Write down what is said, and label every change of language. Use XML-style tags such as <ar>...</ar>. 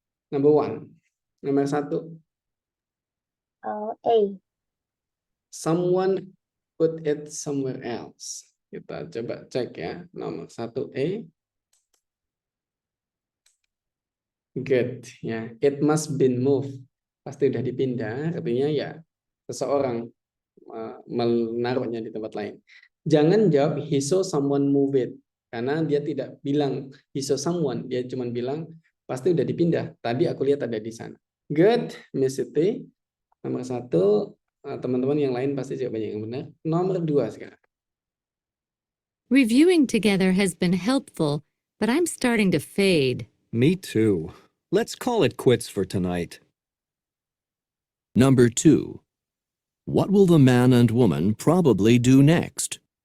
<en>Number 1.</en> <id>Nomor 1. A.</id> <en>Someone put it somewhere else.</en> <id>Kita coba cek ya. Nomor 1 A.</id> <en>Good. Ya, it must been moved.</en> <id>pasti udah dipindah, artinya ya seseorang menaruhnya di tempat lain. Jangan jawab</id> <en>he saw someone move it,</en> <id>karena dia tidak bilang</id> <en>he saw someone,</en> <id>dia cuma bilang pasti udah dipindah. Tadi aku lihat ada di sana.</id> <en>Good,</en> <id>Miss Siti. Nomor 1, teman-teman yang lain pasti jawabannya yang benar. Nomor 2 sekarang.</id> <en>Reviewing together has been helpful, but I'm starting to fade. Me too. Let's call it quits for tonight. Number 2. What will the man and woman probably do next?</en>